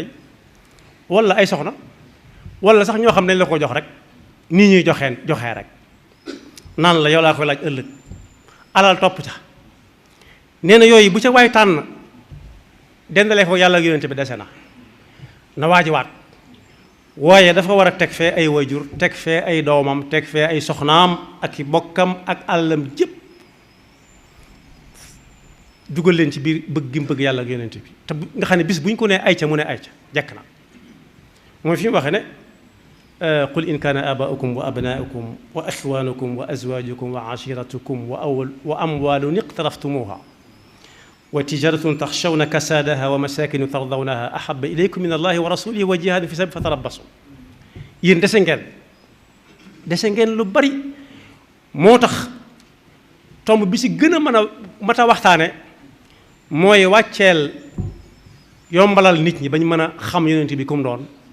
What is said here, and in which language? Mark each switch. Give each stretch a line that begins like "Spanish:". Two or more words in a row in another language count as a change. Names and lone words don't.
Wolof: ndey walla ay soxna walla sax ñoo xam ne dañ la ko jox rek nii ñuy joxee rek naan la yow laa koy laaj ëllëg alal topp ca nee na yooyu bu ca waay tànn dendalee ko yàlla ak yonent bi dese na waajiwaat waaye dafa war a teg fee ay wayjur teg fee ay doomam teg fee ay soxnaam ak i bokkam ak àllam jépp dugal leen ci biir bëgg gi mu bëgg yàlla ak yonent bi te nga xam ne bis bu ñu ko nee ayca mu ne ayca jekk na mooy fi mu waxee ne
Arabic: قل إن كان آباؤكم وأبناؤكم وإخوانكم و وأزواجكم وعشيرتكم وأموال اقترفتموها وتجارة تخشون كسادها ومساكن ترضونها أحب إليكم من الله ورسوله وجهاد في سبيله فتربصوا
Wolof: yéen dese ngeen lu bari moo tax tomb bi si gën a mën a mat a waxtaane mooy wàcceel yombalal nit ñi bañ mën a xam yonent bi kum doon